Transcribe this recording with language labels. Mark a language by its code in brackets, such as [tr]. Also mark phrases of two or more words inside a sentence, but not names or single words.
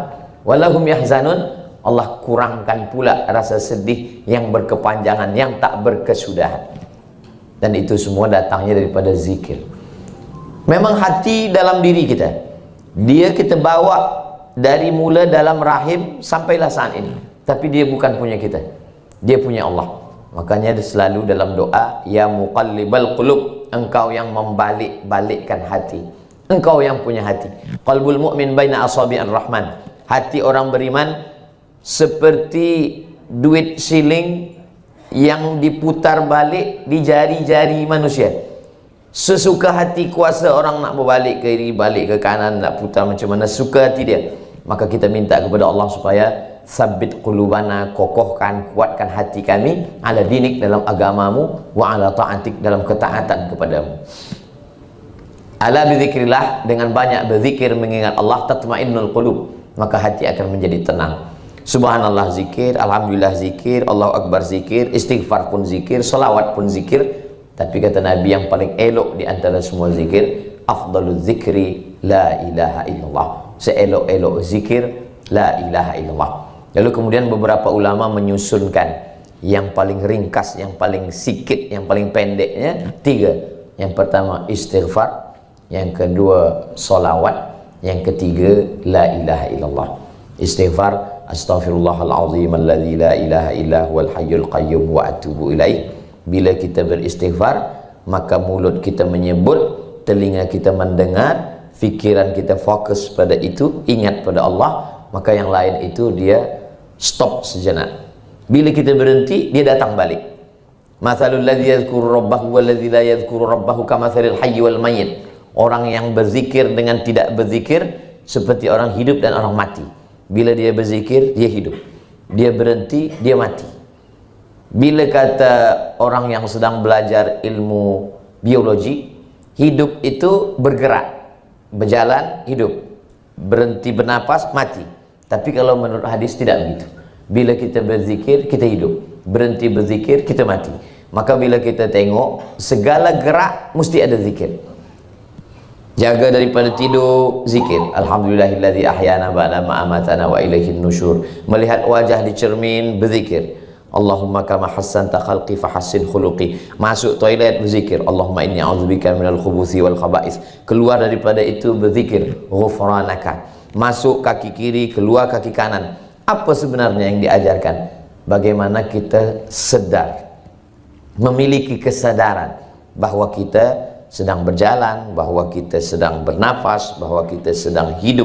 [ar] ولاهم يحزنون, [ms] Allah kurangkan pula rasa sedih yang berkepanjangan, yang tak berkesudahan. Dan itu semua datangnya daripada zikir. Memang hati dalam diri kita, dia kita bawa dari mula dalam rahim sampailah saat ini. Tapi dia bukan punya kita, dia punya Allah. Makanya dia selalu dalam doa, [ar] يا مقلب القلوب, [ms] engkau yang membalik-balikkan hati, engkau yang punya hati. [ar] قلب المؤمن بين أصابع الرحمن, [ms] hati orang beriman seperti duit siling yang diputar balik di jari-jari manusia. Sesuka hati kuasa orang nak berbalik ke kiri, balik ke kanan, nak putar macam mana suka hati dia. Maka kita minta kepada Allah supaya [ar] ثبت قلوبنا, [ms] kokohkan, kuatkan hati kami [ar] على دينك, [ms] dalam agamamu, [ar] وعلى طاعتك, [ms] dalam ketaatan kepadamu. [ar] ألا بذكر الله, [ms] dengan banyak berzikir mengingat Allah, [ar] تطمئن القلوب, [ms] maka hati akan menjadi tenang. Subhanallah zikir, alhamdulillah zikir, Allahu akbar zikir, istighfar pun zikir, salawat pun zikir. Tapi kata Nabi yang paling elok di antara semua zikir, [ar] أفضل الذكر لا إله إلا الله, [ms] seelok-elok zikir [ar] لا إله إلا الله. [ms] Lalu kemudian beberapa ulama menyusunkan yang paling ringkas, yang paling sikit, yang paling pendeknya tiga. Yang pertama istighfar, yang kedua solawat, yang ketiga [ar] لا إله إلا الله. استغفار، أستغفر الله العظيم الذي لا إله إلا هو الحي القيوم وأتوب إليه. [ms] Bila kita beristighfar, maka mulut kita menyebut, telinga kita mendengar, fikiran kita fokus pada itu, ingat pada Allah, maka yang lain itu dia stop sejenak. Bila kita berhenti, dia datang balik. [ar] مثل الذي يذكر ربه والذي لا يذكر ربه كمثل الحي والميت. [ms] Orang yang berzikir dengan tidak berzikir seperti orang hidup dan orang mati. Bila dia berzikir, dia hidup. Dia berhenti, dia mati. Bila kata orang yang sedang belajar ilmu biologi, hidup itu bergerak, berjalan, hidup. Berhenti bernapas, mati. Tapi kalau menurut hadis tidak begitu. Bila kita berzikir, kita hidup. Berhenti berzikir, kita mati. Maka bila kita tengok, segala gerak mesti ada zikir. Jaga daripada tidur, zikir. [ar] الحمد لله الذي أحيانا بعد ما أماتنا وإليه النشور. [ms] Melihat wajah di cermin, berzikir. [ar] اللهم كما حسنت خلقي فحسن خلقي. [ms] Masuk toilet, berzikir. [ar] اللهم إني أعوذ بك من الخبث والخبائث. [ms] Keluar daripada itu, berzikir. Ghufranaka. Masuk kaki kiri, keluar kaki kanan. Apa sebenarnya yang diajarkan? Bagaimana kita sedar, memiliki kesadaran bahwa kita sedang berjalan, bahwa kita sedang bernafas, bahwa kita sedang hidup.